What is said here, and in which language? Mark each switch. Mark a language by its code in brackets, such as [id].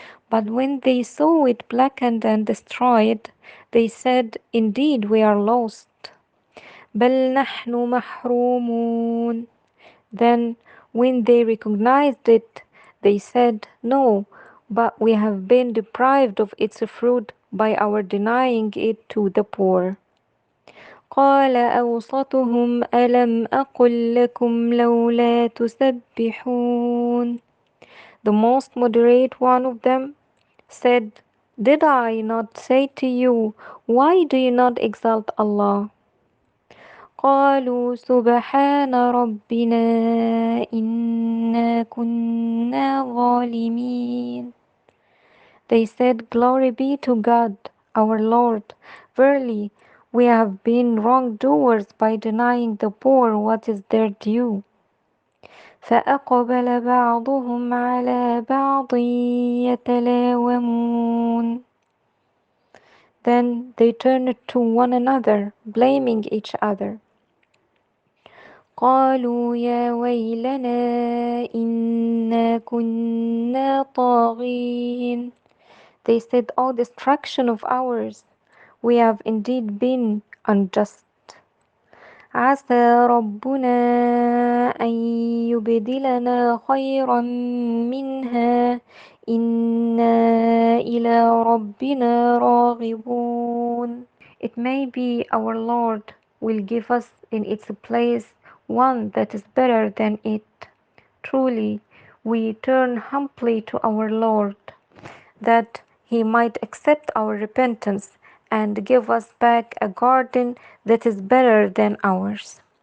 [en] But when they saw it blackened and destroyed, they said, Indeed, we are lost. [ar] بل نحن محرومون. [en] Then, when they recognized it, they said, No, but we have been deprived of its fruit by our denying it to the poor. [ar] قال أوسطهم ألم أقل لكم لولا تسبحون. [en] The most moderate one of them said, Did I not say to you, why do you not exalt Allah? [ar] قالوا سبحان ربنا إنا كنا ظالمين. [en] They said, Glory be to God, our Lord. Verily, we have been wrongdoers by denying the poor what is their due. [ar] فأقبل بعضهم على بعض يتلاومون. [en] Then they turned to one another, blaming each other. [ar] قالوا يا ويلنا إنا كنا طاغين. [en] They said, O destruction of ours, we have indeed been unjust. [ar] عسى ربنا أن يبدلنا خيرا منها إنا إلى ربنا راغبون. [en] It may be our Lord will give us in its place one that is better than it. Truly, we turn humbly to our Lord, that He might accept our repentance and give us back a garden that is better than ours.